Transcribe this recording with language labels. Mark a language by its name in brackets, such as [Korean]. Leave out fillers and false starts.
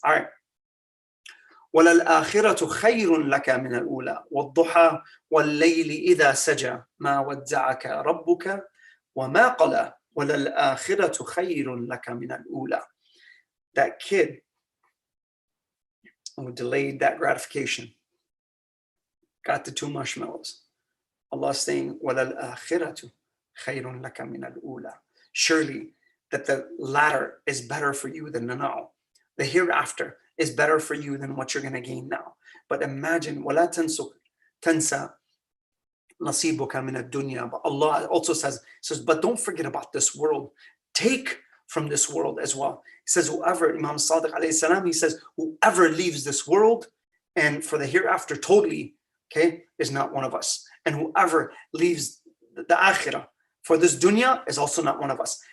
[English] All right. [Arabic] وَلَلْآخِرَةُ خَيْرٌ لَكَ مِنَ الْأُولَى وَالضُّحَى وَاللَّيْلِ إِذَا سَجَى مَا وَدَّعَكَ رَبُّكَ وَمَا قَلَى وَلَلْآخِرَةُ خَيْرٌ لَكَ مِنَ الْأُولَى. [English] That kid who delayed that gratification got the 2 marshmallows. Allah is saying, [Arabic] وَلَلْآخِرَةُ خَيْرٌ لَكَ مِنَ الْأُولَى. [English] Surely that the latter is better for you than the now. The hereafter is better for you than what you're going to gain now. But imagine, [Arabic] وَلَا تَنْسَى نَصِيبُكَ مِنَ الدُّنْيَا. [English] But Allah also says, but don't forget about this world. Take from this world as well. He says, whoever, Imam Sadiq alayhi salam, he says, whoever leaves this world and for the hereafter totally, okay, is not one of us. And whoever leaves the akhirah for this dunya is also not one of us.